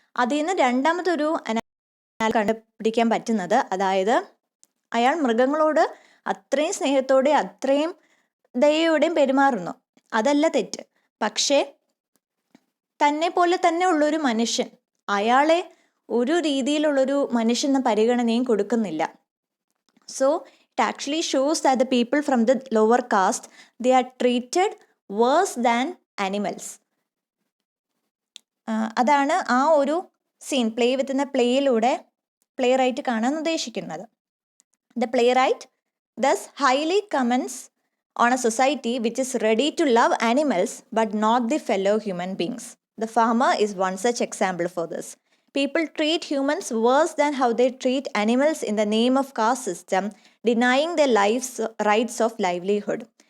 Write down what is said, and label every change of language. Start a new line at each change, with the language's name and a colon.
Malayalam: അതിൽ നിന്ന് രണ്ടാമതൊരു കണ്ടുപിടിക്കാൻ പറ്റുന്നത്, അതായത് അയാൾ മൃഗങ്ങളോട് അത്രയും സ്നേഹത്തോടെ അത്രയും ദയയോടെയും പെരുമാറുന്നു, അതല്ല തെറ്റ്. പക്ഷേ തന്നെ പോലെ തന്നെ ഉള്ളൊരു മനുഷ്യൻ, അയാളെ ഒരു രീതിയിലുള്ളൊരു മനുഷ്യന് പരിഗണനയും കൊടുക്കുന്നില്ല.
English: So it actually shows that the people from the lower caste, they are treated worse than animals.
Malayalam: അതാണ് ആ ഒരു scene play with പ്ലേയിലൂടെ play right കാണാൻ ഉദ്ദേശിക്കുന്നത്.
English: The playwright thus highly comments on a society which is ready to love animals but not the fellow human beings. The farmer is one such example for this. People treat humans worse than how they treat animals in the name of caste system, denying their rights of livelihood.